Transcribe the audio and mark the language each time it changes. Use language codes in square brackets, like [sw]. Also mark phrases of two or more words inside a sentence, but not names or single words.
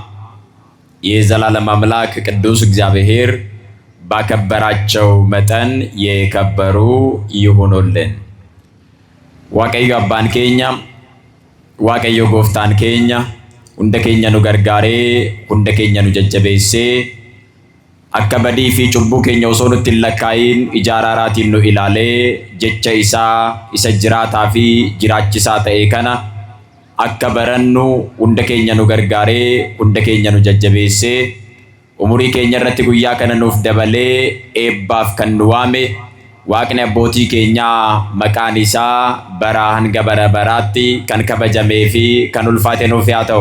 [am] የዘላለም አምላክ ቅዱስ እግዚአብሔር ባከበራቸው መጠን የከበሩ ይሁኑልን። [om] Waaqayyo abbaa keenya Waaqayyo gooftaa keenya hunda keenya nu gargaari hunda keenya nu jajjabeessi akka badii fi cubbuu keenya osoo nutti hin lakkaayin ijaaraatiin nu ilaalee jecha isaa isa jiraataa fi jiraachisaa ta'e kana akka barannu hunda keenya nu gargaaree hunda keenya nu jajjabeessee umurii keenya irratti guyyaa kana nuuf dabalee eebbaaf kan nu waame waaqni abbootii keenyaa maqaan isaa baraa hanga bara baraatti kan kabajamee fi kan ulfaate nuuf haa ta'u.